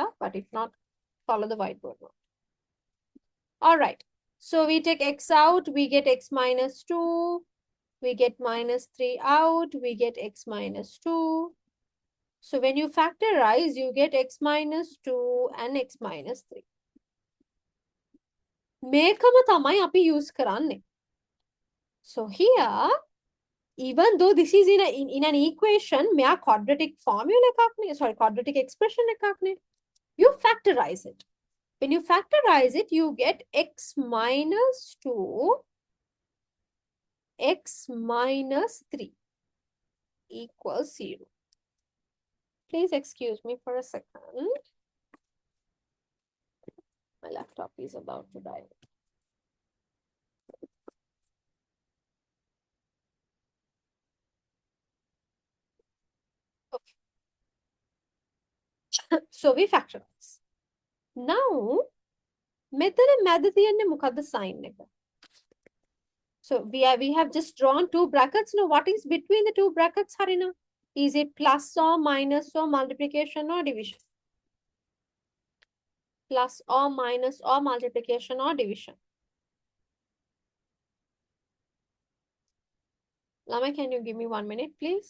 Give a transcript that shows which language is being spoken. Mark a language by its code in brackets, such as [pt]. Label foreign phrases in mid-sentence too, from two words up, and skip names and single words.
[en] But if not, follow the whiteboard note. All right. So, we take x out, we get x minus 2. We get minus 3 out, we get x minus 2. So, when you factorize, you get x minus 2 and x minus 3. [si] මේකම තමයි අපි use කරන්නේ. [en] So, here, even though this is in an equation, මෙයා quadratic formula [si] එකක් නේ, [en] sorry, quadratic expression [si] එකක් නේ. [en] You factorize it. When you factorize it, you get x minus 2, x minus 3 equals 0. Please excuse me for a second. My laptop is about to die. Okay. So we factorize. Now, [si] මෙතන මැද තියෙන්නේ මොකද්ද sign එක? [en] So we have just drawn two brackets. Now what is between the two brackets, Harina? Is it plus or minus or multiplication or division? Plus or minus or multiplication or division? Lama, can you give me 1 minute, please?